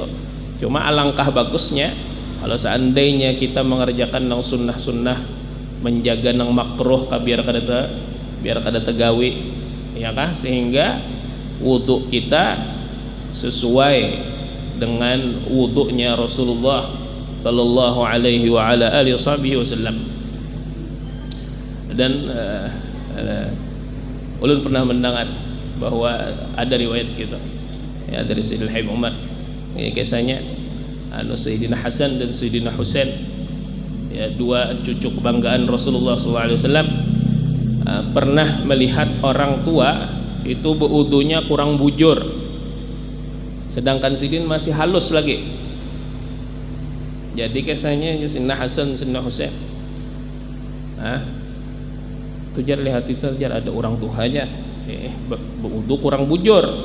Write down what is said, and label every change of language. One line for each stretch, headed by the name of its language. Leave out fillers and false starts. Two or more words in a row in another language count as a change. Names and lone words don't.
Banjar: Cuma alangkah bagusnya kalau seandainya kita mengerjakan nang sunnah-sunnah, menjaga nang makruh biar kada tegawi ya kah, sehingga wudu kita sesuai dengan wudunya Rasulullah
Arabic: صلى الله عليه وعلى آله وسلم.
Banjar: Dan ulun pernah mendengar bahwa ada riwayat gitu ya dari Sayyidina Habib Umar, ya, kisahnya Sayyidina Hasan dan Sayyidina Husain, ya, dua cucu kebanggaan Rasulullah SAW, pernah melihat orang tua itu berwudunya kurang bujur, sedangkan Sayyidina masih halus lagi. Jadi kisahnya Sayyidina Hasan, Sayyidina Husain, tujar lihat itu jar ada orang tuhanya berwudu kurang bujur,